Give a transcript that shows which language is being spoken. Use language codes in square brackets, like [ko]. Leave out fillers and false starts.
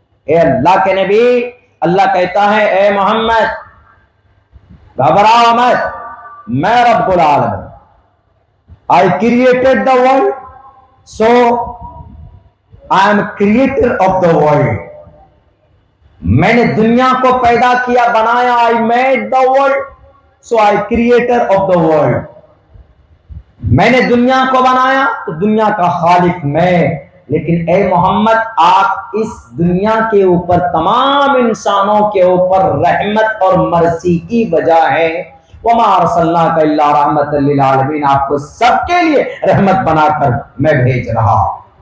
[ur] اے اللہ کے نبی, اللہ کہتا ہے اے محمد گھبراؤ مت, میں رب العالمین, [en] I created the world, [ur] so I am creator of the world. میں نے دنیا کو پیدا کیا بنایا, [en] I made the world, [ur] so I creator of the world. میں نے دنیا کو بنایا تو دنیا کا خالق میں, لیکن اے محمد آپ اس دنیا کے اوپر تمام انسانوں کے اوپر رحمت اور مرسی کی وجہ ہے. [ar] وما ارسلناک الا رحمت للعالمین, [ur] آپ کو سب کے لیے رحمت بنا کر میں بھیج رہا ہوں.